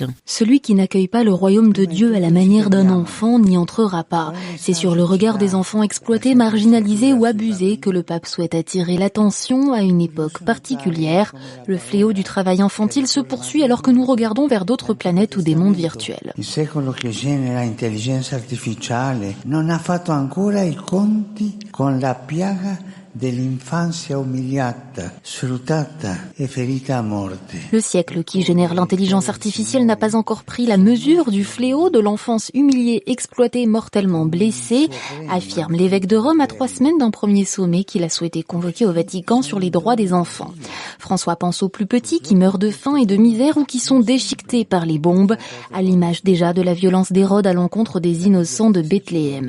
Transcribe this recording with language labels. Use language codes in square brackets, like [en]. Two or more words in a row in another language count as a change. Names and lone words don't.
[fr] Celui qui n'accueille pas le royaume de Dieu à la manière d'un enfant n'y entrera pas. C'est sur le regard des enfants exploités, marginalisés ou abusés que le pape souhaite attirer l'attention à une époque particulière. Le fléau du travail infantile se poursuit alors que nous regardons vers d'autres planètes ou des mondes virtuels. [it] Il secolo che genera intelligenza artificiale non ha fatto ancora i conti con la piaga dell'infanzia umiliata, sfruttata e ferita a morte. [fr] Le siècle qui génère l'intelligence artificielle n'a pas encore pris la mesure du fléau de l'enfance humiliée, exploitée, mortellement blessée, affirme l'évêque de Rome à 3 semaines d'un premier sommet qu'il a souhaité convoquer au Vatican sur les droits des enfants. François pense aux plus petits qui meurent de faim et de misère ou qui sont déchiquetés par les bombes, à l'image déjà de la violence d'Hérode à l'encontre des innocents de Bethléem.